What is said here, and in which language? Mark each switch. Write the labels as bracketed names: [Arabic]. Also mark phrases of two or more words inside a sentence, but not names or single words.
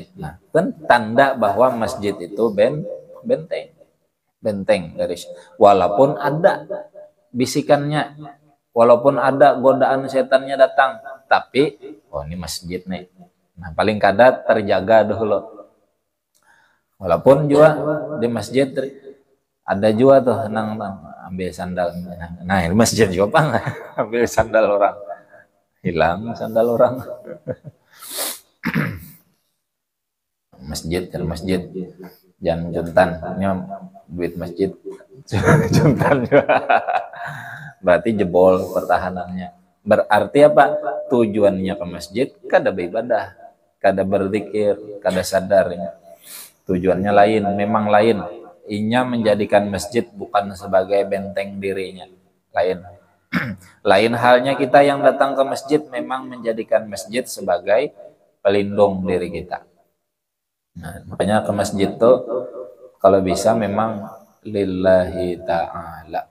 [Indonesian] Nah, kan tanda bahwa masjid itu benteng. Benteng dari walaupun ada bisikannya, walaupun ada godaan setannya datang, tapi ini masjid nih. Nah, paling kada terjaga dulu. Walaupun juga di masjid ada juga tuh nang ambil sandal. Nah, di masjid juga bang ambil sandal orang. Hilang sandal orang. Masjid. Jangan juntan, ini duit masjid juntan juga. Berarti jebol pertahanannya. Berarti apa? Tujuannya ke masjid kada beribadah, kada berzikir, kada sadarnya. Tujuannya lain, memang lain. Inya menjadikan masjid bukan sebagai benteng dirinya, lain. Lain halnya kita yang datang ke masjid memang menjadikan masjid sebagai pelindung diri kita. Nah, makanya ke masjid tuh kalau bisa memang [Arabic] لله تعالى.